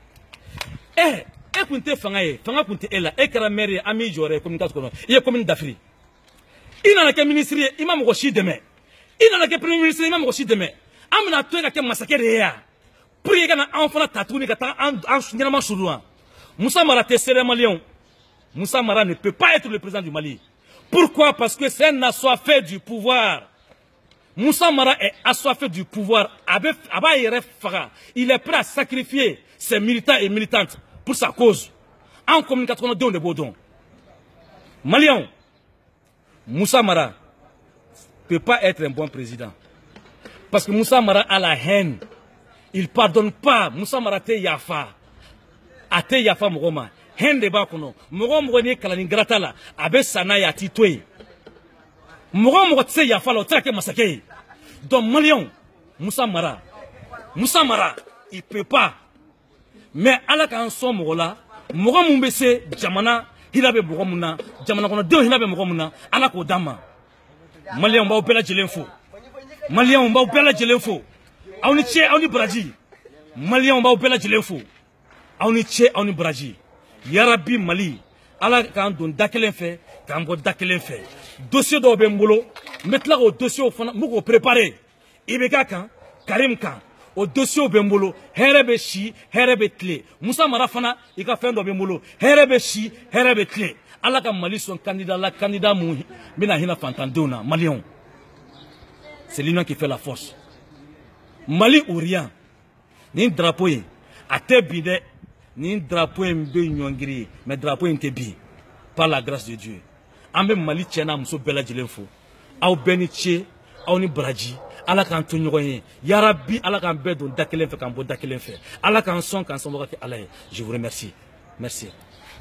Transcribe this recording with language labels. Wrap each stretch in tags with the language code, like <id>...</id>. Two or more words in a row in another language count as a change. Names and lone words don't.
<bm>e kun tɛ fanga ye fanga kun tɛ e la e kɛra maire ye an b'i jɔyɔrɔ ye communiqué kɔnɔ i ye commune dafiri i nana kɛ ministre ye i ma mɔgɔ si dɛmɛ i nana kɛ</bm> <fr>premier ministre</fr> <bm>i ma mɔgɔ si dɛmɛ an bɛna to yen ka kɛ masakɛ de ye yan pour que ka na anw fana ta tuguni ka taa an ɲɛnama sudu wa Musa Mara tɛ seere maliyɛnw Musa Mara</bm> <fr>ne peut pas être le président du Mali pourquoi parce que c'est un assoiffé du pouvoir Musa Mara est assoiffé du pouvoir</fr> <bm>a b'a yɛrɛ faga</bm> <fr>il est prêt à sacrifier ses militants et militantes pour sa cause en communiqué</fr> <bm>kɔnɔ denw de b'o dɔn maliyɛnw</bm> <fr>Musa Mara peut pas être un bon président parce que Musa Mara</fr> <bm>a</bm> <fr>la haine il pardonne pas</fr> <bm>Musa Mara tɛ yafa a tɛ yafa mɔgɔ ma haine de b'a kɔnɔ mɔgɔ o mɔgɔ n'i ye kalani garata la a bɛ sa n'a ye a t'i to yen mɔgɔ o mɔgɔ tɛ se yafa la o tɛ se ka kɛ masakɛ ye donc maliyɛnw Musa Mara</bm> <fr>il peut pas</fr> <bm>mais Ala k'an sɔn mɔgɔ la mɔgɔ mun bɛ se jamana hinɛ bɛ mɔgɔ mun na jamana kɔnɔdenw hinɛ bɛ mɔgɔ mun na Ala k'o d'an ma maliyɛnw b'aw bɛɛ lajɛlen fo maliyɛnw b'aw bɛɛ lajɛlen fo aw ni ce aw ni baraji maliyɛnw b'aw bɛɛ lajɛlen fo aw ni ce aw ni baraji yarabi Mali Ala k'an don da kelen fɛ k'an bɔ da kelen fɛ dossier dɔw bɛ n bolo n bɛ tila k'o dossier fana n bɛ k'o préparer IBK kan Karim kan o dossier bɛ n bolo hɛrɛ bɛ si hɛrɛ bɛ tile Musa Mara fana i ka fɛn dɔ bɛ n bolo hɛrɛ bɛ si hɛrɛ bɛ tile Ala ka Mali sɔn candidat la candidat mun bɛna hinɛ fantandenw na maliyɛnw</bm> <fr>c'est l'union qui fait la force</fr> <bm>Mali ou rien nin drapeau in a tɛ bi dɛ nin drapeau in bɛ ɲɔngiri ye mais drapeau in tɛ bi</bm> <fr>par la grâce de Dieu</fr> <bm>an bɛ Mali cɛ n'a muso bɛɛ lajɛlen fo aw bɛɛ ni ce aw ni baraji Ala k'an to ɲɔgɔn ye yarabi Ala k'an bɛɛ don da kelen fɛ k'an bɔ da kelen fɛ Ala k'an sɔn k'an sɔn wagati Ala ye</bm> <fr>je vous remercie merci</fr>